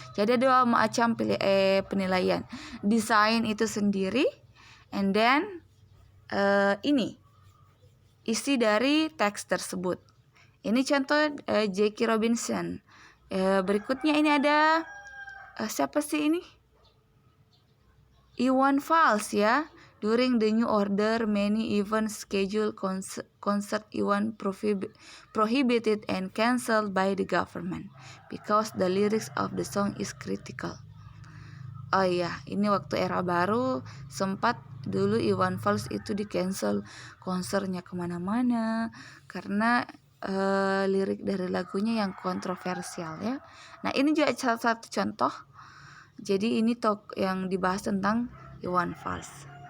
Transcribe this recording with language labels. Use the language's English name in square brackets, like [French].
[Indonesian] Jadi ada macam penilaian. Desain itu sendiri, and then ini isi dari teks tersebut. Ini contoh Jackie Robinson. Berikutnya ini ada siapa sih ini? Iwan Fals ya. [English] During the New Order, many events scheduled concert Iwan prohibited and cancelled by the government because the lyrics of the song is critical. [Indonesian] Oh iya, ini waktu era baru sempat dulu Iwan Fals itu di cancel konsernya kemana-mana karena lirik dari lagunya yang kontroversial ya. Nah, ini juga salah satu contoh. Jadi ini yang dibahas tentang Iwan Fals.